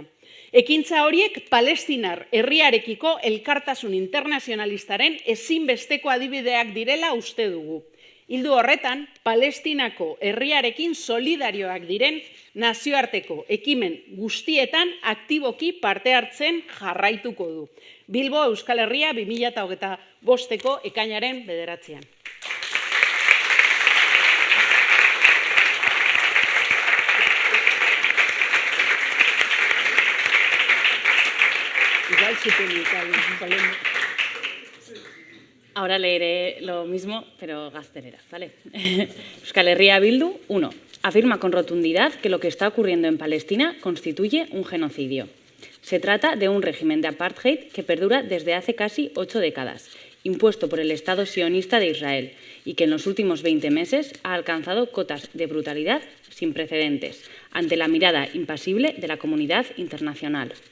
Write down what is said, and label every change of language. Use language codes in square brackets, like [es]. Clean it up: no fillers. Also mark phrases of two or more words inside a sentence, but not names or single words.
[eu] Ekintza horiek Palestinar herriarekiko elkartasun internazionalistaren ezinbesteko adibideak direla uste dugu. Ildu horretan, Palestinako herriarekin solidarioak diren nazioarteko ekimen guztietan aktiboki parte hartzen jarraituko du. Bilbo, Euskal Herria, 2025ko ekainaren 9. [es] Ahora leeré lo mismo, pero gaztelera, ¿vale? Euskal Herria Bildu, 1. Afirma con rotundidad que lo que está ocurriendo en Palestina constituye un genocidio. Se trata de un régimen de apartheid que perdura desde hace casi 8 décadas, impuesto por el Estado sionista de Israel, y que en los últimos 20 meses ha alcanzado cotas de brutalidad sin precedentes, ante la mirada impasible de la comunidad internacional.